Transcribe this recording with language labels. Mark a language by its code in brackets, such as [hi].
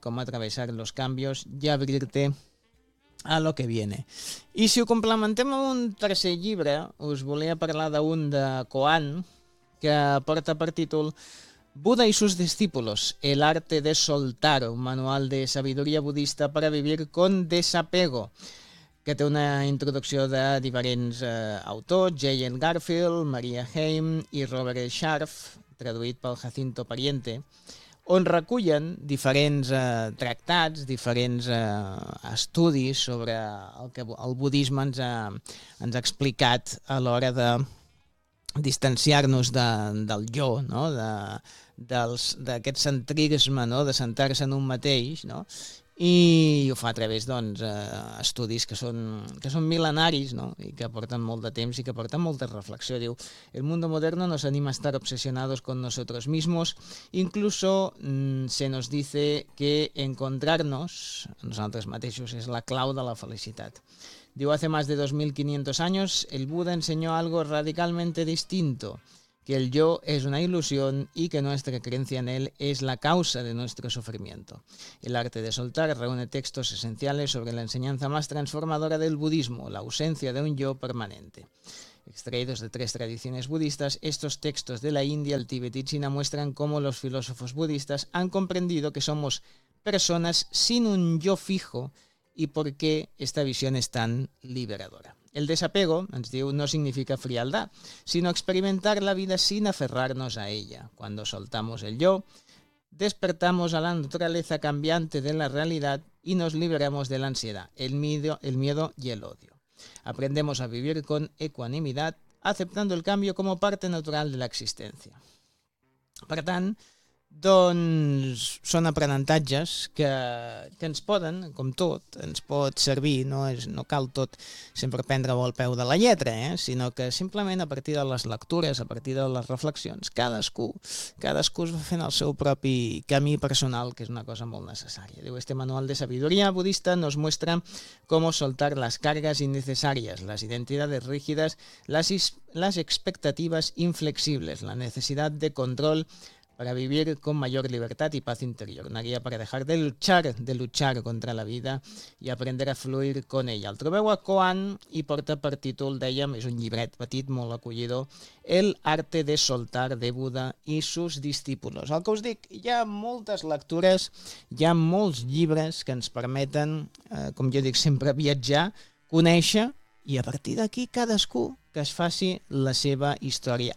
[es] Com atravesar los cambios y abrirte a lo que viene. [ca] I si ho complementem amb un tercer llibre, us volia parlar d'un de Coan, que porta per títol Buda y sus discípulos, el arte de soltar, un manual de sabiduría budista para vivir con desapego, que té una introducció de diferents autors, J.N. Garfield, Maria Haim i Robert Scharf, traduït pel Jacinto Pariente, on recullen diferents tractats, diferents estudis sobre el que el budisme ens ha explicat a l'hora de distanciar-nos del jo, no? D'aquest centrisme, no? De centrar-se en un mateix, no? I ho fa a través doncs, estudis que són mil·lenaris, no? I que porten molt de temps i que porten molta reflexió. [es] Diu, el mundo moderno nos anima a estar obsesionados con nosotros mismos. Incluso se nos dice que encontrarnos a [ca] nosaltres mateixos és la clau de la felicitat. [es] Diu, hace más de 2.500 años el Buda enseñó algo radicalmente distinto, que el yo es una ilusión y que nuestra creencia en él es la causa de nuestro sufrimiento. El arte de soltar reúne textos esenciales sobre la enseñanza más transformadora del budismo, la ausencia de un yo permanente. Extraídos de tres tradiciones budistas, estos textos de la India, el Tíbet y China muestran cómo los filósofos budistas han comprendido que somos personas sin un yo fijo y por qué esta visión es tan liberadora. El desapego, [ca] ens diu, [es] no significa frialdad, sino experimentar la vida sin aferrarnos a ella. Cuando soltamos el yo, despertamos a la naturaleza cambiante de la realidad y nos liberamos de la ansiedad, el miedo y el odio. Aprendemos a vivir con ecuanimidad, aceptando el cambio como parte natural de la existencia. [ca] Per tant, doncs són aprenentatges que ens poden, com tot, ens pot servir, no cal tot sempre prendre-ho al peu de la lletra, sinó que simplement a partir de les lectures, a partir de les reflexions, cadascú es va fent el seu propi camí personal, que és una cosa molt necessària. [es] Diu, este manual de sabiduría budista nos muestra cómo soltar las cargas innecesarias, las identidades rígidas, las expectativas inflexibles, la necesidad de control para vivir con mayor libertad y paz interior. Una guía para dejar de luchar contra la vida y aprender a fluir con ella. [ca] El trobeu a Koan i porta per títol, dèiem, és un llibret petit, molt acollidor, El arte de soltar de Buda y sus discípulos. El que us dic, hi ha moltes lectures, hi ha molts llibres que ens permeten, com jo dic sempre, viatjar, conèixer, i a partir d'aquí cadascú que es faci la seva història.